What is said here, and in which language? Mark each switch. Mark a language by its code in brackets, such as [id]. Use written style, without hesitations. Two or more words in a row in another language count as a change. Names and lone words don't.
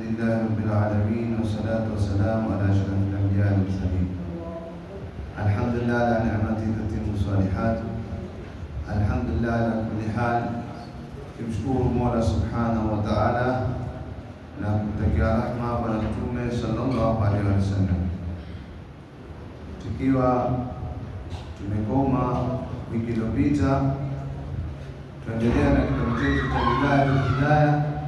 [ar] لله رب العالمين والصلاة والسلام على أشرف الأنبياء والمرسلين. الحمد لله على نعمته تتم الصالحات. الحمد لله على كل حال. [sw] Tumshukuru Mola [ar] سبحانه وتعالى [sw] na kumtakia rahma Bwana Mtume [ar] صلى الله عليه وسلم. [sw] Tukiwa tumekoma wiki iliyopita, tuendelea na kitabu chetu cha Hidayah